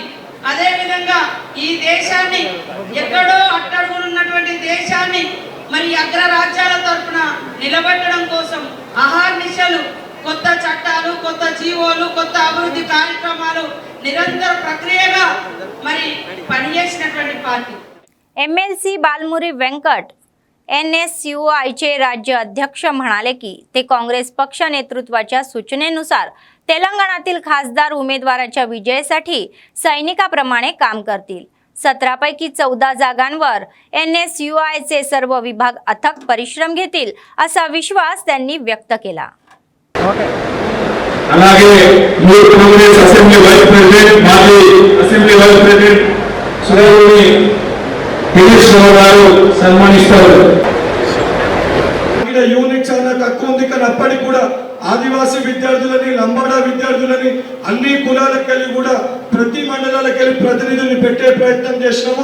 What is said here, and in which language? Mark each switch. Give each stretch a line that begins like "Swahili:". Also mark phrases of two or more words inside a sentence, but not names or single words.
Telugu: అదే విధంగా ఈ దేశాన్ని ఎక్కడో అట్టడుగునున్నటువంటి దేశాన్ని మరి అగ్ర రాజ్యాల తరపున నిలబెట్టడం కోసం అహర్నిశలు కొత్త చట్టాలు, కొత్త జీవోలు, కొత్త అభివృద్ధి కార్యక్రమాలు నిరంతర ప్రక్రియగా మరి పనిచేసినటువంటి పార్టీ.
Marathi: MLC बालमुरी वेंकट NSUIचे राज्य अध्यक्ष म्हणाले की ते काँग्रेस पक्ष नेतृत्वाच्या सूचनेनुसार तेलंगणातील खासदार उमेदवाराच्या विजयासाठी सैनिकाप्रमाणे काम करतील. 17 पैकी 14 जागांवर NSUIचे सर्व विभाग अथक परिश्रम घेतील असा विश्वास त्यांनी व्यक्त केला.
Telugu: అలాగే యూత్ కాంగ్రెస్
English: assembly vice president
Telugu: మాజీ
English: assembly vice president
Telugu: సురేష్ దినేష్ గారు సన్మానిస్తారు. యూనిట్ చాలా తక్కువ ఉంది కానీ అప్పటికి కూడా ఆదివాసీ విద్యార్థులని లంబాడా విద్యార్థులని అన్ని కులాలకు వెళ్ళి కూడా ప్రతి మండలాలకు వెళ్ళి ప్రతినిధుల్ని పెట్టే ప్రయత్నం చేసినాము.